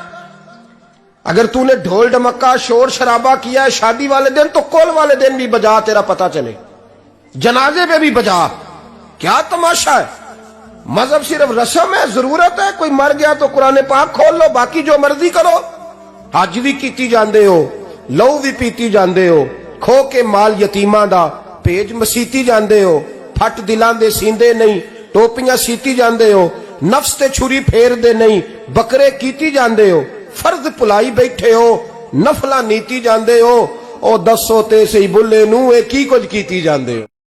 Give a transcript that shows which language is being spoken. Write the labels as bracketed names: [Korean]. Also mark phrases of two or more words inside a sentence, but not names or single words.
[Urdu] اگر تو نے ڈھول ڈمکا شور شرابہ کیا ہے شادی والے دن تو کل والے دن بھی بجا، تیرا پتا چلے، جنازے پہ بھی بجا۔ کیا تماشا ہے؟ مذہب صرف رسم ہے، ضرورت ہے، کوئی مر گیا تو قرآن پاک کھول لو، باقی جو مرضی کرو۔ [Punjabi] حج بھی کیتی جاندے ہو، لو بھی پیتی جاندے ہو، کھو کے مال یتیماں دا پیج مسیتی جاندے ہو، پھٹ دلاں دے سیندے نہیں، ٹوپیاں سیتی جاندے ہو، نفس تے چھری پھیر دے نہیں، بکرے کیتی جاندے ہو، فرض پلائی بیٹھے ہو، نفلاں نیتی جاندے ہو، او دسو تے سی بلے نو اے کی کچھ کیتی جاندے ہو۔